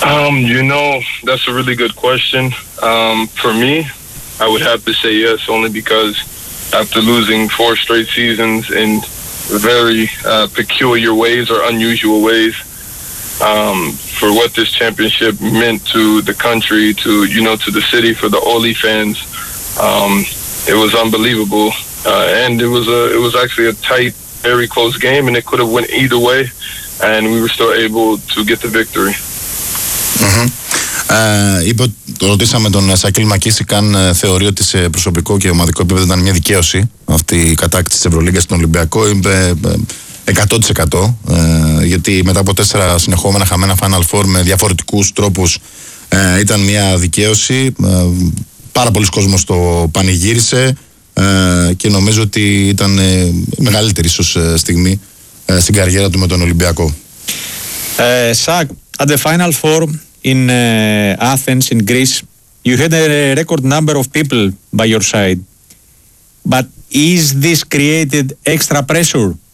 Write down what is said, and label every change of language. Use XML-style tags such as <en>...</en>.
<en>You know, that's a really good question. For me, I would have to say yes, only because after losing 4 straight seasons in very peculiar ways or unusual ways, for what this championship meant to the country, to, you know, to the city, for the Oli fans, it was unbelievable. And it was actually a tight, very close game, and it could have went either way, and we were still able to get the victory.</en> <el>Ρωτήσαμε τον Σάκελ Μακίσικ αν θεωρεί ότι σε προσωπικό και ομαδικό επίπεδο ήταν μια δικαίωση αυτή η κατάκτηση της Ευρωλίγκας στον Ολυμπιακό. Είπε 100%, γιατί μετά από 4 συνεχόμενα χαμένα Final Four με διαφορετικούς τρόπους ήταν μια δικαίωση. Πάρα πολλοί κόσμος το πανηγύρισε και νομίζω ότι ήταν μεγαλύτερη ίσως στιγμή στην καριέρα του με τον Ολυμπιακό.</el> <en>Σάκ, at the Final Four in Athens, in Greece, you had a record number of people by your side. But is this created extra pressure?</en>